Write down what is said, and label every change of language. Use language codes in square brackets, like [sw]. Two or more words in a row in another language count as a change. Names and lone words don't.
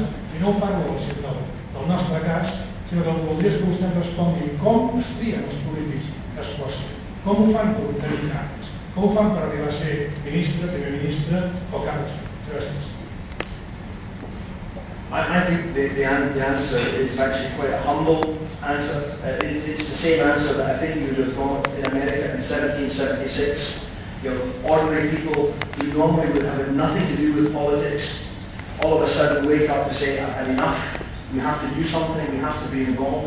[ca] I no parlo del nostre cas, sinó que el que voldria és que vostè ens respongui com es trien els polítics a Escòcia, com ho fan per obtenir càrrecs, com ho fan per arribar a ser ministre, primer ministre o càrrecs. Gràcies. [en] I think the answer is actually quite a humble answer. It's the same answer that I think you would have got in America in 1776. Ordinary people who normally would have nothing to do with politics, all of a sudden wake up to say, I've had enough, we have to do something, we have to be involved.